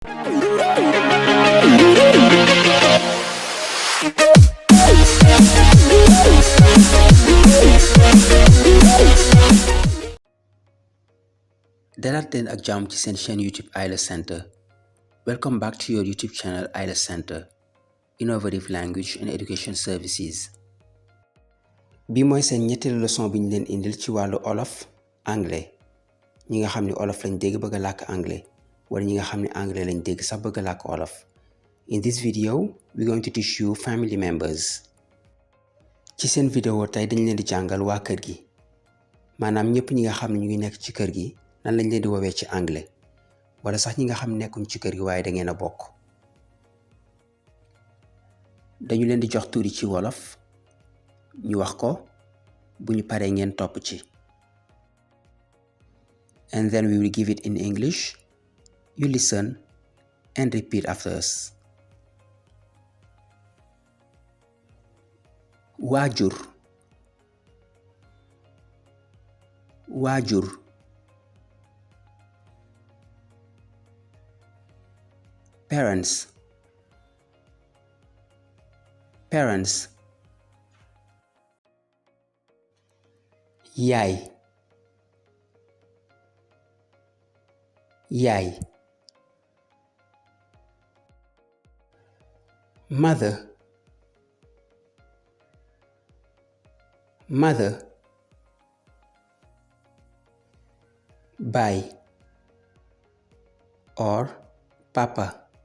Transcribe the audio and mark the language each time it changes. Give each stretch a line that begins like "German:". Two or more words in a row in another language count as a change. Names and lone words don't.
Wolof: Dalaat leen ak jàmm ci seen chaîne YouTube IELTS Center.
English: Welcome back to your YouTube channel IELTS Center, Innovative Language and Education Services.
Wolof: bi mooy seen ñetteelu leçon bi ñu leen indil ci wàllu olof anglais ñi nga xam ne olof lañ dégg bëgg a làkk anglais wala ñi nga xam ne anglais lañ dégg sax bëgg a làkk olof.
English: In this video we're going to teach you family members.
Wolof: ci seen vidéo tey dañ leen di jàngal waa kër gi maanaam ñëpp ñi nga xam ne ñu ngi nekk ci kër gi nan lañ leen di woowee ci anglais wala sax ñi nga xam nekkuñ ci kër gi waaye da ngeen a bokk. dañu leen di jox tuuri ci wolof ñu wax ko bu ñu paree ngeen topp ci.
English: And then we will give it in English. You listen and repeat after us.
Wolof: Waajur, waajur.
English: Parents, parents.
Wolof: Yaay, yaay.
English: Mother, mother.
Wolof: Baay or papa.